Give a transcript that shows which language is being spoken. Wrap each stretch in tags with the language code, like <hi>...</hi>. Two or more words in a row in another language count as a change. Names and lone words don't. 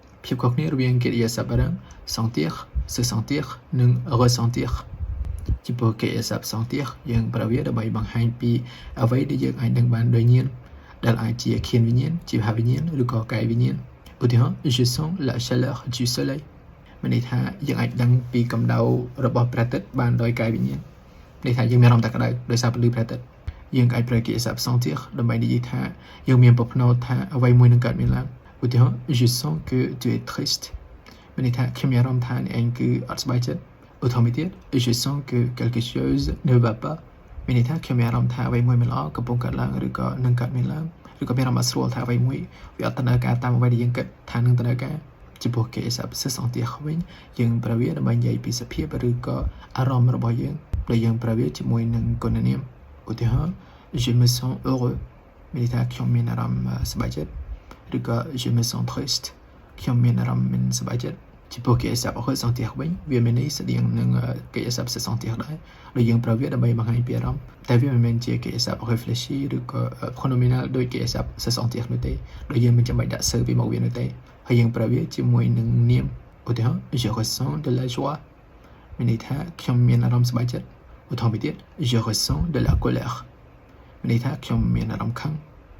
<km>ភាពខុសគ្នារវាងកិរិយាសព្ទបារាំង</km> <fr>sentir se sentir</fr> <km>និង ressentir ចំពោះកិរិយាសព្ទ sentir យើងប្រើវាដើម្បីបង្ហាញពីអ្វីដែលយើងអាចដឹងបានដោយញៀនដែលអាចជាឃានវិញ្ញាណជីវវិញ្ញាណឬក៏កាយវិញ្ញាណឧទាហរណ៍</km> <fr>je sens la chaleur du soleil</fr> <km>មានន័យថាយើងអាចដឹងពីកម្ដៅរបស់ព្រះអាទិត្យបានដោយកាយវិញ្ញាណន័យថាយើងមានអារម្មណ៍តែក្ដៅដោយ សារពន្លឺព្រះអាទិត្យយើងអាចប្រើកិរិយាសព្ទ sentir ដើម្បីនិយាយថាយើងមានប្រផ្នូលថាអ្វីមួយនឹងកើតមានឡើងឧទាហរណ៍</km> <fr>je sens que tu es triste</fr> <km>មានន័យថាខ្ញុំមានអារម្មណ៍ថាអ្នកឯងគឺអត់សប្បាយចិត្តឧទាហរណ៍មួយទៀត</km> <fr>je sens que quelque chose ne va pas</fr> <km>មានន័យថាខ្ញុំមានអារ ម្មណ៍ថាអ្វីមួយមិនល្អកំពុងកើតឡើងឬក៏នឹងកើតមានឡើងឬក៏មានអារម្មណ៍អត់ស្រួលថាអ្វីមួយវាអត់ដំណើរការតាមអ្វីដែលយើងគិតថានឹងដំណើរការចំពោះកិរិយាសព្ទ</km> <fr>se sentir</fr> <km>វិញយើងប្រើវាដើម្បី និយាយពីសភាពឬក៏អារម្មណ៍របស់យើងដែលយើងប្រើវាជាមួយនឹងគុណនាមឧទាហរណ៍</km> <fr>je me sens heureux</fr> <km>មានន័យថាខ្ញុំមានអារ ម្មណ៍សប្បាយចិត្តឬក៏</km> <fr>je me sens triste</fr> <km>ខ្ញុំមានអារម្មណ៍មិនសប្បាយចិត្តចំពោះកិរិយាសព្ទ ressentir វិញវាមានន័យស្តៀងនឹងកិរិយាសព្ទ</km> <fr>se sentir</fr> <km>ដែរដែលយើងប្រើវាដើម្បីបង្ហាញពីអារម្មណ៍តែវាមិនមែនជាកិរិយាសព្ទ réfléchir ឬក៏ pronominal ដូចកិរិយាសព្ទ</km> <fr>se sentir</fr> <km>នោះទេដោយយើងមិនចាំបាច់ដាក់ se ពីមុខវានោះទេហើយយើងប្រើវាជាមួយនឹងនាមឧទាហរណ៍</km> <fr>je ressens de la joie</fr> <km>មានន័យថាខ្ញុំមានអារម្មណ៍សប្បាយចិត្តឧទាហរណ៍មួយទៀត</km> <fr>je ressens de la colère</fr> <km>មានន័យថាខ្ញុំមានអារម្មណ៍ខឹង</km>